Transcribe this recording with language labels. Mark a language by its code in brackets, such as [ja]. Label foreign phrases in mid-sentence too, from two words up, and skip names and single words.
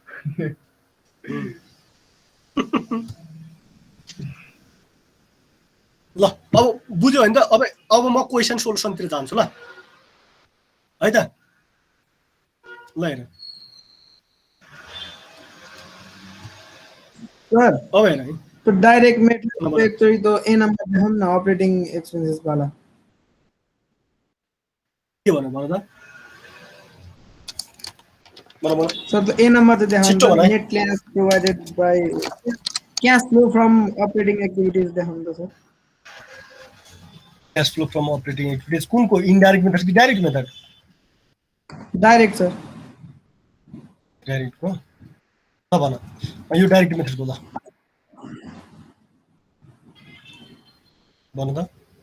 [ne] ल अब बुझ्यो भने त अब म [en] question solutionतिर [ne] जान्छु ल है त। ल हेर सर अब हेर है, [hi] तो [en] direct method actually [hi] तो ए नंबर पे हम ना [en] operating expenses [hi] वाला [ne] के भन्नु भन त? भन [hi] सर तो ए नंबर तो हम [ne] छिटो भन है। [en] net cash provided by cash flow from operating activities [hi] दे हम तो सर [en] cash flow from operating activities [ne] कुनको? [en] indirect method कि direct method? direct sir [ne] डाइरेक्ट हो त भन यो [en] direct method [ne] बोला भन त